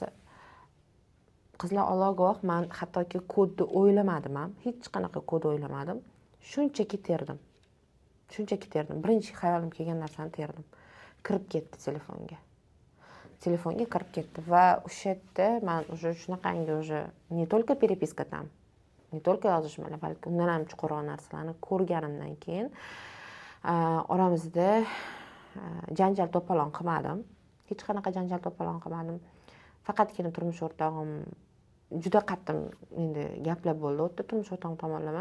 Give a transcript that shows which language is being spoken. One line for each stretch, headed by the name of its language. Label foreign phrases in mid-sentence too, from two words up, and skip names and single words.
Uzbek: Qizlar, Alloh guvoh, men hattoki kodni o'ylamadim ham, hech qanaqa kod o'ylamadim. Shunchaki terdim. Birinchi xayolim kelgan narsani terdim. Kirib ketdi telefonga. Telefonga kirib ketdi va o'sha yerda men уже shunaqangi
Russian: уже не только переписка там, не только
Uzbek: yozishmalar, balki undan ham chuqurroq narsalarni ko'rganimdan keyin oramizda janjal to'polon qilmadim. Hech qanaqa janjal to'polon qilmadim. Faqatgina turmush o'rtog'im juda qattiq endi gaplar bo'ldi o'tda turmush o'rtog'im tomonlama.